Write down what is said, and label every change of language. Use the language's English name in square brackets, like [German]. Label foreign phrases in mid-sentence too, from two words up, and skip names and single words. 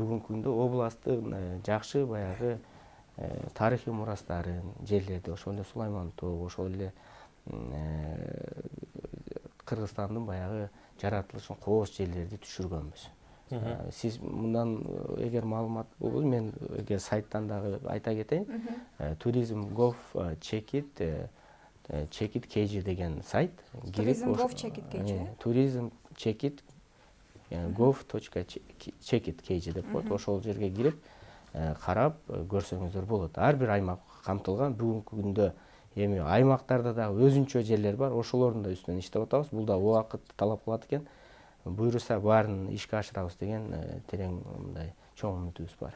[Kyrgyz] Ошол бүгүнкү күндө областтын жакшы баягы тарыхый мурастарын жерлерди, ошол эле Сулайман тоо, ошол эле Кыргызстандын баягы жаратылышын кооз жерлерди түшүргөнбүз. Сиз мындан эгер маалымат болбосо, мен эгер сайттан дагы айта кетейин. Tourism.gov check it kg деген сайт. Tourism.gov check it kg. Tourism check it gov.checkit деп коет. Ошол жерге кирип карап көрсөңүздөр болот. Ар бир аймак камтылган. Бүгүнкү күндө эми аймактарда дагы өзүнчө жерлер бар. Ошолордун да үстүнөн иштеп атабыз. Бул да убакыт талап кылат экен. Буюрса баарын ишке ашырабыз деген терең мындай чоң үмүтүбүз бар.